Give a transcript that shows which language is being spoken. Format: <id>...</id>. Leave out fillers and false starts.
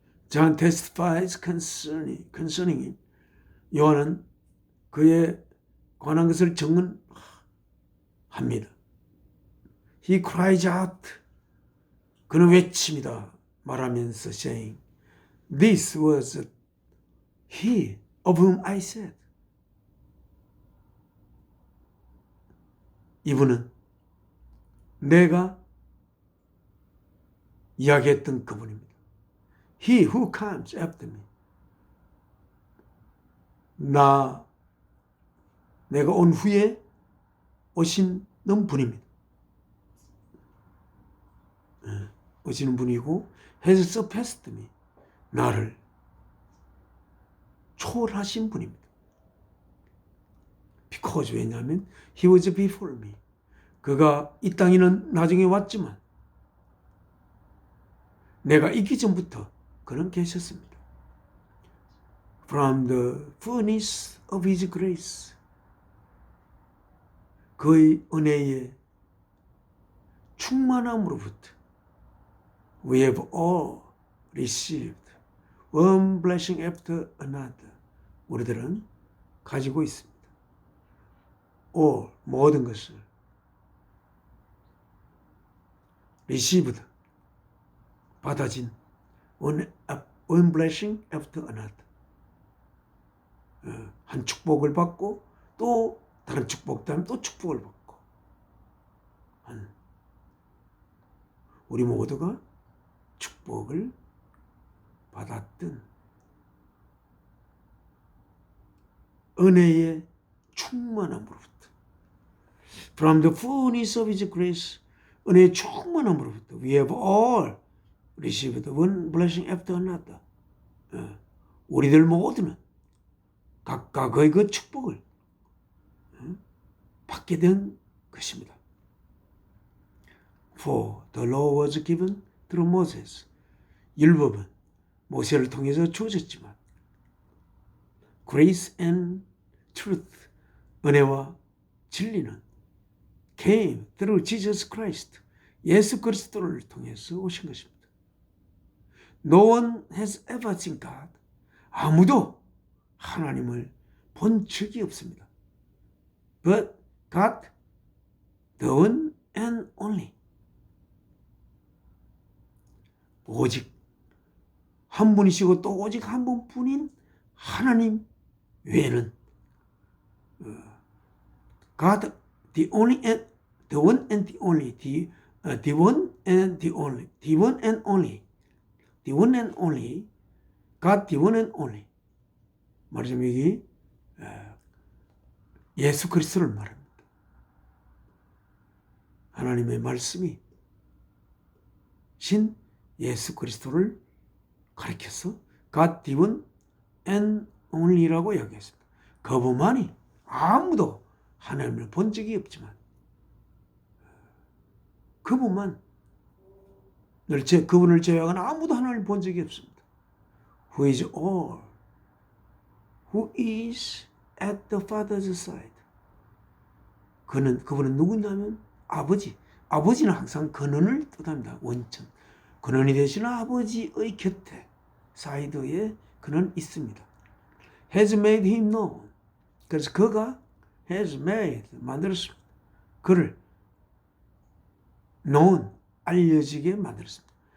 <en>John testifies concerning him.</en> <ko>요한은 그에 관한 것을 증언합니다.</ko> <en>He cries out.</en> <ko>그는 외칩니다. 말하면서</ko> <en>saying, This was he of whom I said.</en> <ko>이분은 내가 이야기했던 그분입니다.</ko> <en>He who comes after me.</en> <ko>내가 온 후에 오시는 분입니다. 오시는 분이고</ko> <en>has surpassed me.</en> <ko>나를 초월하신 분입니다.</ko> <en>Because</en> <ko>왜냐하면</ko> <en>he was before me.</en> <ko>그가 이 땅에는 나중에 왔지만 내가 있기 전부터 그는 계셨습니다.</ko> <en>From the fullness of his grace.</en> <ko>그의 은혜의 충만함으로부터</ko> <en>we have all received one blessing after another.</en> <ko>우리들은 가지고 있습니다.</ko> <en>all,</en> <ko>모든 것을</ko> <en>received,</en> <ko>받아진</ko> <en>one blessing after another.</en> <ko>한 축복을 받고 또 다른 축복 다음에 또 축복을 받고 우리 모두가 축복을 받았던 은혜의 충만함으로부터</ko> <en>From the fullness of his grace</en> <ko>은혜의 충만함으로부터</ko> <en>We have all received one blessing after another.</en> <ko>우리들 모두는 각각의 그 축복을 받게 된 것입니다.</ko> <en>For the law was given through Moses.</en> <ko>율법은 모세를 통해서 주어졌지만</ko> <en>grace and truth,</en> <ko>은혜와 진리는</ko> <en>came through Jesus Christ.</en> <ko>예수 그리스도를 통해서 오신 것입니다.</ko> <en>No one has ever seen God.</en> <ko>아무도 하나님을 본 적이 없습니다.</ko> <en>But God, the one and only.</en> <ko>오직 한 분이시고 또 오직 한 분뿐인 하나님 외에는</ko> <en>God, the only and the one and the only, the one and the only, the one and only, the one and only, God, the one and only.</en> <ko>말하자면 이게 예수 그리스도를 말합니다. 하나님의 말씀이 신 예수 그리스도를 가리켜서</ko> <en>God, the one and only</en> <ko>라고 이야기했습니다. 그분만이 아무도 하나님을 본 적이 없지만 그분만 그분을 제외하고는 아무도 하나님을 본 적이 없습니다.</ko> <en>Who is all, who is at the Father's side.</en> <ko>그분은 누구냐면 아버지는 항상 근원을 뜻합니다. 원천. 근원이 되시는 아버지의 곁에 사이드에 그는 있습니다.</ko> <en>Has made him known.</en> <ko>그래서 그가</ko> <en>has made,</en> <ko>만들었습니다. 그를</ko> <en>known,</en> <ko>알려지게 만들었습니다.</ko>